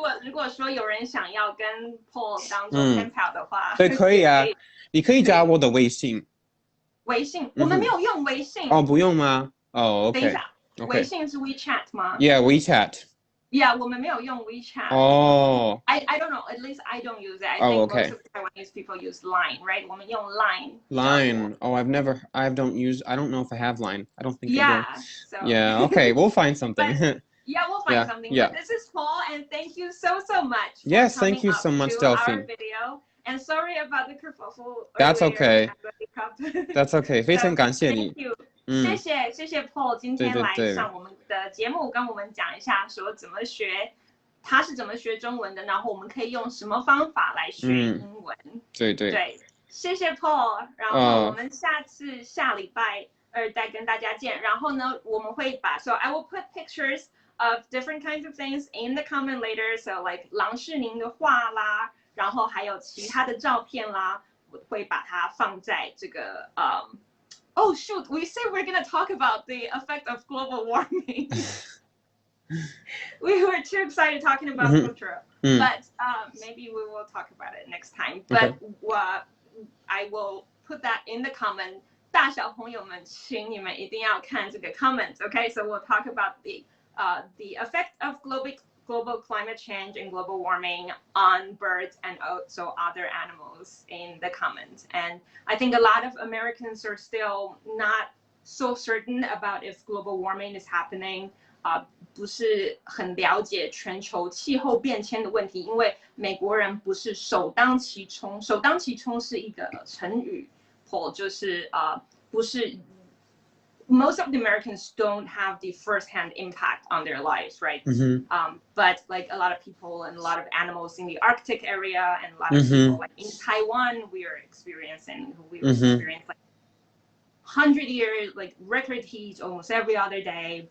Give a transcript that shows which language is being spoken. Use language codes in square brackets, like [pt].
[zh] 如果说有人想要跟 Paul 当做 pen pal 的话对可以啊你可以加我的微信我们没有用微信不用吗OK 等一下微信是 WeChat 吗 [en] Yeah, WeChat. [zh] Yeah, 我们没有用 WeChat. [en] I don't know. At least I don't use it. I think most of Taiwanese people use Line, right? [zh] 我们用 Line. [en] Line. I don't know if I have Line. I don't think I do. So. Yeah, okay. We'll find something. We'll find something. Yeah. But this is Paul, and thank you so much. Yes, thank you so much, Delphine. Our video. And sorry about the kerfuffle. That's okay. That's okay. [zh] 非常感谢你。 [en] Thank you. [zh] 谢谢 Paul 今天来上我们的节目，跟我们讲一下说他是怎么学中文的，然后我们可以用什么方法来学英文。对，谢谢 Paul， 然后我们下礼拜2再跟大家见。然后呢，我们会 [en] So I will put pictures of different kinds of things in the comment later. So like [zh] 郎世宁的画啦，然后还有其他的照片啦，我会把它放在这个 [en] Oh shoot, we said we're going to talk about the effect of global warming. We were too excited talking about culture. But maybe we will talk about it next time. But I will put that in the comment. [zh] 大小朋友们请你们一定要看这个 comments, okay? [en] So we'll talk about the effect of global climate change and global warming on birds and also other animals in the comments. And I think a lot of Americans are still not so certain about if global warming is happening. [zh] 不是很了解全球气候变迁的问题，因为美国人不是首当其冲。首当其冲是一个成语，Paul 就是不是 [en] most of the Americans don't have the first-hand impact on their lives, right? But like a lot of people and a lot of animals in the Arctic area and a lot of people like in Taiwan, we were experiencing like 100 years, like record heat almost every other day.